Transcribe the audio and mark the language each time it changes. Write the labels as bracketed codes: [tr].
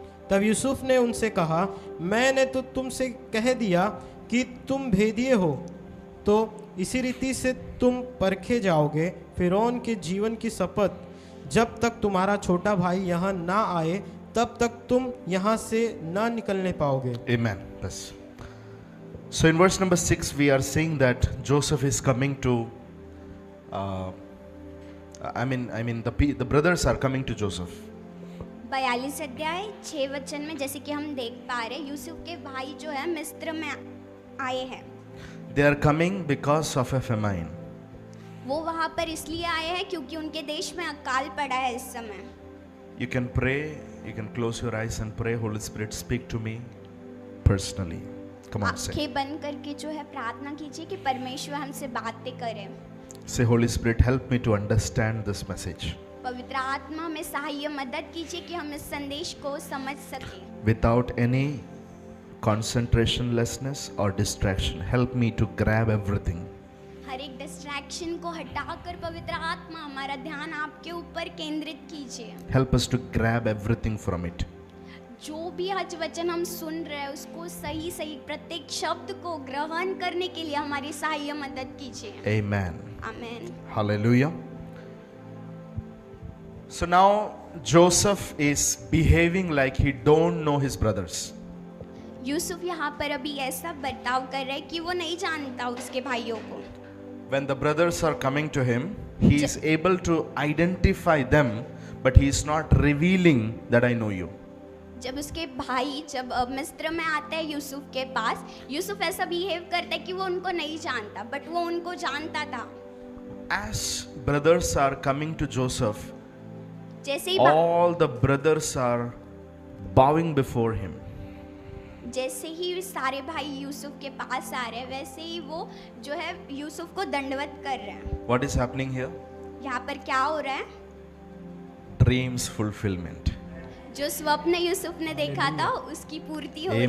[hi] तब यूसुफ ने उनसे कहा, मैंने तो तुमसे कह दिया कि तुम भेदिए हो, तो इसी रीति से तुम परखे जाओगे। फिरौन के जीवन की शपथ, जब तक तुम्हारा छोटा भाई यहाँ ना आए, तब तक तुम यहाँ से ना निकलने पाओगे। [en] Amen. [hi] बस. [en] So in verse number 6 we are seeing that Joseph is coming to I mean the brothers are coming to Joseph. [hi] 42 अध्याय 6 वचन में जैसे कि हम देख पा रहे हैं, यूसुफ के भाई जो है मिस्र में आए हैं। [en] They are coming because of a famine. [hi] वो वहाँ पर इसलिए आए हैं क्योंकि उनके देश में अकाल पड़ा है इस समय। [en] You can pray, you can close your eyes and pray, Holy Spirit, speak to me personally. Come on, say. [hi] आंखें बंद करके जो है प्रार्थना कीजिए कि परमेश्वर हमसे बातें करें। [en] Say, Holy Spirit, help me to understand this message. [hi] पवित्र आत्मा हमें सहाय्य मदद कीजिए कि हम इस संदेश को समझ सकें। [en] Without any concentrationlessness or distraction, help me to grab everything. [hi] हर एक डिस्ट्रैक्शन को हटाकर पवित्र आत्मा हमारा ध्यान आपके ऊपर केंद्रित कीजिए। [en] Help us to grab everything from it. [hi] जो भी आज वचन हम सुन रहे हैं उसको सही सही प्रत्येक शब्द को ग्रहण करने के लिए हमारी सहाय्य मदद कीजिए। [en] Amen. [hi] Amen. [en] Hallelujah. So now Joseph is behaving like he don't know his brothers. [hi] Yusuf यहाँ पर अभी ऐसा बर्ताव कर रहा है कि वो नहीं जानता उसके भाइयों को। [en] When the brothers are coming to him, he is able to identify them, but he is not revealing that I know you. [hi] जब उसके भाई जब मिस्र में आते हैं यूसुफ के पास, यूसुफ ऐसा बिहेव करता है कि वो उनको नहीं जानता, बट वो उनको जानता था। [en] As brothers are coming to Joseph, [hi] जैसे ही [en] all the brothers are bowing before him. [hi] जैसे ही सारे भाई यूसुफ के पास आ रहे हैं, वैसे ही वो जो है यूसुफ को दंडवत कर रहे हैं। [en] What is happening here? [hi] यहाँ पर क्या हो रहा है? [en] Dreams fulfillment. [hi] जो स्वप्न यूसुफ ने देखा था उसकी पूर्ति हो रही है।